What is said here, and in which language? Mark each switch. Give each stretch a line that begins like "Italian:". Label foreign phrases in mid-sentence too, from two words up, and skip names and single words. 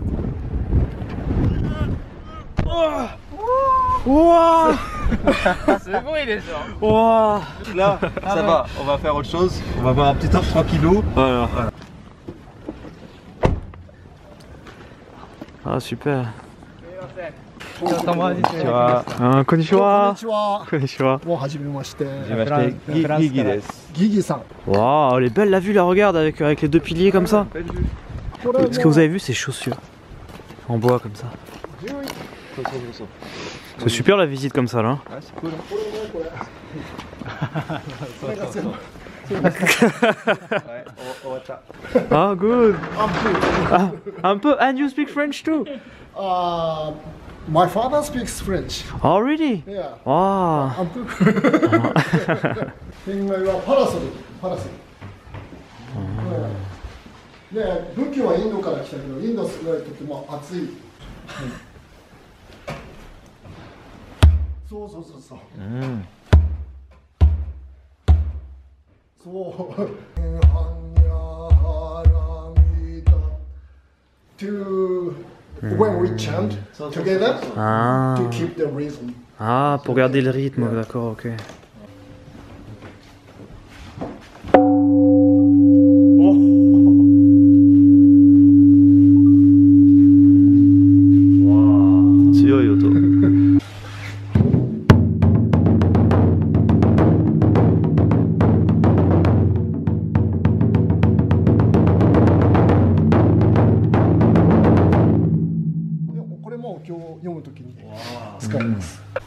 French: Wow. C'est bon, il est genre. Wow. Là, ça va, on va faire autre chose. On va voir un petit top tranquillou. Voilà. Ah super.
Japanese: Konnichiwa. Ah, konnichiwa. は。 Konnichiwa. もう初めまして。 Gigi des. ギギさん。
French: Waouh, elle est belle la vue, la regarde avec les deux piliers comme ça.
Japanese: これ
French: Ce que vous avez vu, c'est chaussures en bois comme ça. C'est super la visite comme ça là. Ah, c'est cool.
English: Ah good.
French: Ah, un peu.
English: And you speak French too? My father speaks French. Oh really? Yeah. Wow.
Japanese: アンプ。天外はパラソル。パラソル。で、武器はインドから来たけど、インドすごいとても暑い。そうそうそうそう。
English: そう。To when we chant together Ah. to keep the rhythm.
French: Ah, pour garder le rythme, d'accord, ok.
Japanese: Wow. 強い音。これも今日読むときに使います。